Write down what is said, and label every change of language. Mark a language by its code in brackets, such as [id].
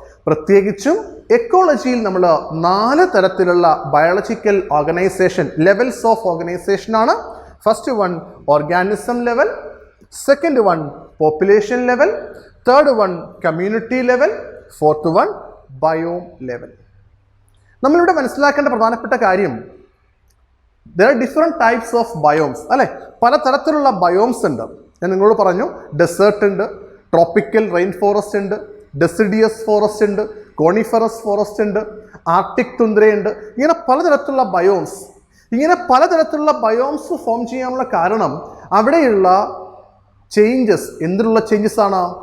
[ml] പ്രത്യേകിച്ചും എക്കോളജിയിൽ നമ്മൾ 4 തരത്തിലുള്ള biological organisation levels of organisation ആണ്. [en] First one organism level, second one population level, third one community level, fourth one biome level. [ml] നമ്മളിവിടെ മനസ്സിലാക്കേണ്ട പ്രധാനപ്പെട്ട കാര്യം, [en] there are different types of biomes [ml] അല്ലെ? പല തരത്തിലുള്ള ബയോംസ് ഉണ്ട്. ഞാൻ നിങ്ങളോട് പറഞ്ഞു, ഡെസേർട്ട് ഉണ്ട്, ട്രോപ്പിക്കൽ റെയിൻ ഫോറസ്റ്റ് ഉണ്ട്, ഡെസിഡിയസ് ഫോറസ്റ്റ് ഉണ്ട്, കോണിഫറസ് ഫോറസ്റ്റ് ഉണ്ട്, ആർട്ടിക് തുന്ദ്രയുണ്ട്. ഇങ്ങനെ പലതരത്തിലുള്ള ബയോംസ്. ഇങ്ങനെ പലതരത്തിലുള്ള ബയോംസ് ഫോം ചെയ്യാനുള്ള കാരണം അവിടെയുള്ള ചേഞ്ചസ്. എന്തിനുള്ള ചേഞ്ചസ് ആണ്?